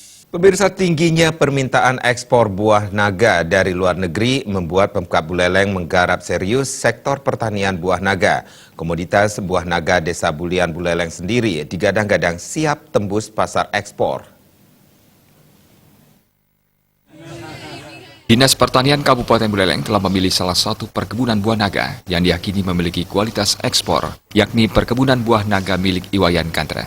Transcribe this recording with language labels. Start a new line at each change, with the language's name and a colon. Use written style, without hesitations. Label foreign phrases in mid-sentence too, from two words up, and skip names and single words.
Indonesian: Pemirsa, tingginya permintaan ekspor buah naga dari luar negeri membuat Pemkab Buleleng menggarap serius sektor pertanian buah naga. Komoditas buah naga Desa Bulian Buleleng sendiri digadang-gadang siap tembus pasar ekspor. Dinas Pertanian Kabupaten Buleleng telah memilih salah satu perkebunan buah naga yang diyakini memiliki kualitas ekspor, yakni perkebunan buah naga milik Iwayan Kantra.